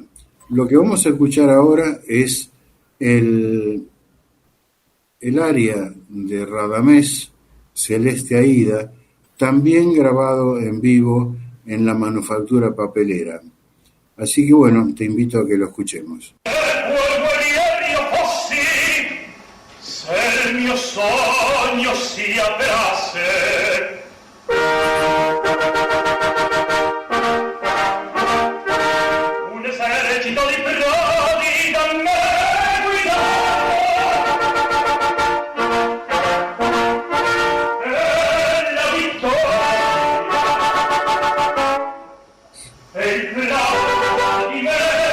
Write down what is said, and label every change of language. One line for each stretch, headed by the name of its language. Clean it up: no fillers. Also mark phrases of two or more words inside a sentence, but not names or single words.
Spanish: Lo que vamos a escuchar ahora es el aria de Radamés, Celeste Aida, también grabado en vivo en la Manufactura Papelera. Así que, bueno, te invito a que lo escuchemos.
Italian: Se il mio sogno si avverasse, un esercito di prodi da me guidato, e la vittoria e il plauso di me